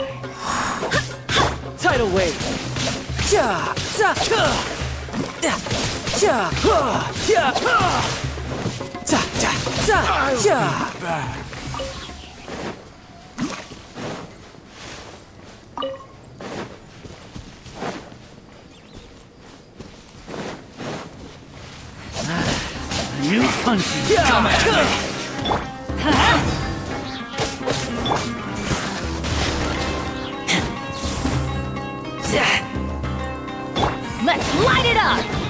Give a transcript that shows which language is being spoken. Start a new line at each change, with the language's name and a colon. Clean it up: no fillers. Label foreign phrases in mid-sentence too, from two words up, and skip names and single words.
English: Tidal wave. Ja, za, ja, ja, ja, za, za, za, ja. New punching. Come at me. Let's light it up!